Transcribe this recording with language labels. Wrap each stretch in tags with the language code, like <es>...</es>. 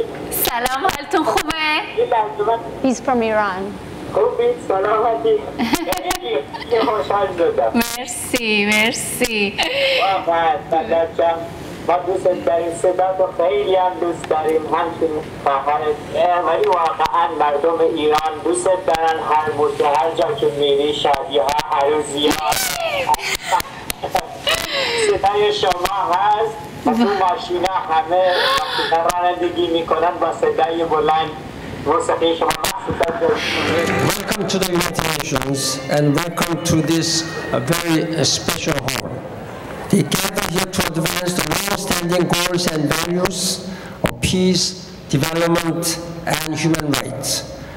<fa>سلام، حالتون خوبه؟</fa> <en>He's from Iran.</en> <fa>خوبی سلامتی یه خوشحال شدم. مرسی. واقعا مدرچم ما دوست داریم، صدا تو خیلی هم دوست داریم، همچنین خواهرت، ولی واقعا مردم ایران دوست دارن هر موقع هر جا که میری، شادی ها، عروسی ها، صدای شما هست و تو ماشینا همه رانندگی میکنن با صدای بلند موسیقی شما.</fa> <en>Welcome to the United Nations, and welcome to this very special hall. We gather here to advance the long-standing goals and values of peace, development, and human rights.</en>